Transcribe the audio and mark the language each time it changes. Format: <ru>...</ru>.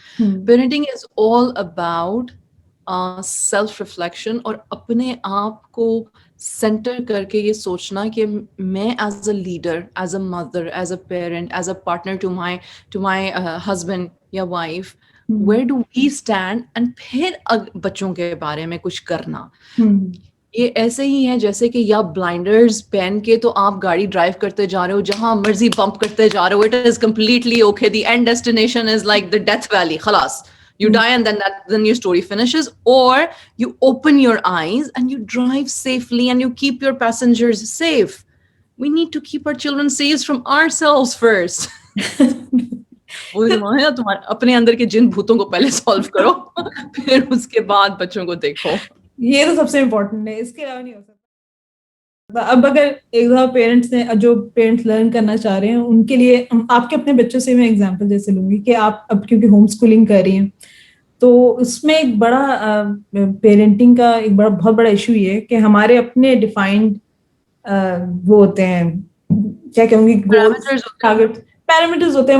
<en>Parenting is all about self reflection</en> <ur>اور اپنے آپ کو سینٹر کر کے یہ سوچنا کہ میں</ur> <en>as a leader, as a mother, as a parent, as a partner to my husband</en> <ur>یا wife,</ur> <en>where do we stand, and</en> <ur>پھر بچوں کے بارے میں کچھ کرنا. یہ ایسے ہی ہے جیسے کہ یا بلائنڈرز پہن کے تو آپ گاڑی ڈرائیو کرتے جا رہے ہو, جہاں مرضی بمپ کرتے جا رہے ہو,</ur> <en>it is completely okay, the end destination is like the death valley,</en> <ur>خلاص</ur> <en>you die and then your story finishes. Or you open your eyes and you drive safely and you keep your passengers safe. We need to keep our children safe from ourselves first.</en> <ur>تمہارے اپنے اندر کے جن بھوتوں کو پہلے solve کرو, پھر اس کے بعد بچوں کو دیکھو. یہ تو سب سے امپورٹنٹ ہے, اس کے علاوہ نہیں ہو سکتا. اب اگر ایک دفعہ پیرنٹس نے, جو پیرنٹس لرن کرنا چاہ رہے ہیں ان کے لیے, آپ کے اپنے بچوں سے میں ایگزامپل جیسے لوں گی کہ آپ اب کیونکہ ہوم اسکولنگ کر رہی ہیں, تو اس میں ایک بڑا پیرنٹنگ کا ایک بہت بڑا ایشو یہ ہے کہ ہمارے اپنے ڈیفائنڈ وہ ہوتے ہیں, کیا کہوں گی, پیرامیٹرز ہوتے ہیں.</ur>